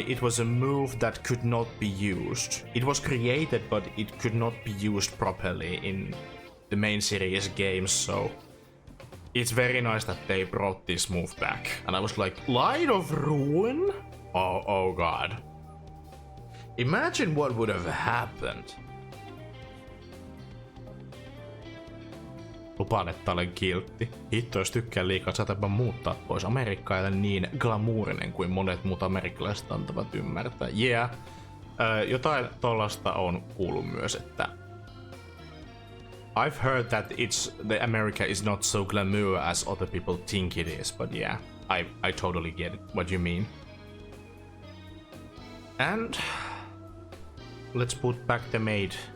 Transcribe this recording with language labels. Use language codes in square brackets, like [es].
[en] It was a move that could not be used. It was created, but it could not be used properly in the main series games, so it's very nice that they brought this move back. And I was like, Light of Ruin? Oh god. Imagine what would have happened. [fi] Lupaan, että olen kiltti. Hitto, jos tykkään liikaa, saatapa muuttaa pois. Amerikka ei ole niin glamuurinen kuin monet muut amerikkalaiset antavat ymmärtää. [en] Yeah. [fi] Jotain tollasta on kuullut myös, että [en] I've heard that the America is not so glamour as other people think it is, but yeah, I totally get it, what you mean. And let's put back the maid.